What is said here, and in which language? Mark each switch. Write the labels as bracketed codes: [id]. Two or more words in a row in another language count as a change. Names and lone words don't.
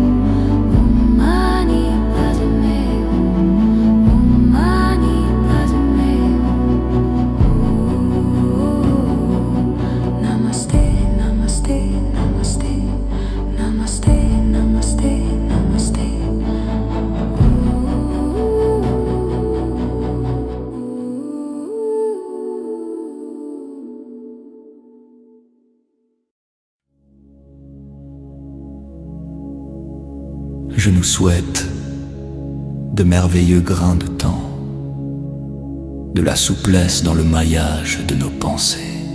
[sa] ॐ मणि पद्मे हुम्. ॐ मणि पद्मे हुम्. नमस्ते, नमस्ते, नमस्ते. नमस्ते, नमस्ते, नमस्ते. [fr] Je nous souhaite de merveilleux grains de temps, de la souplesse dans le maillage de nos pensées,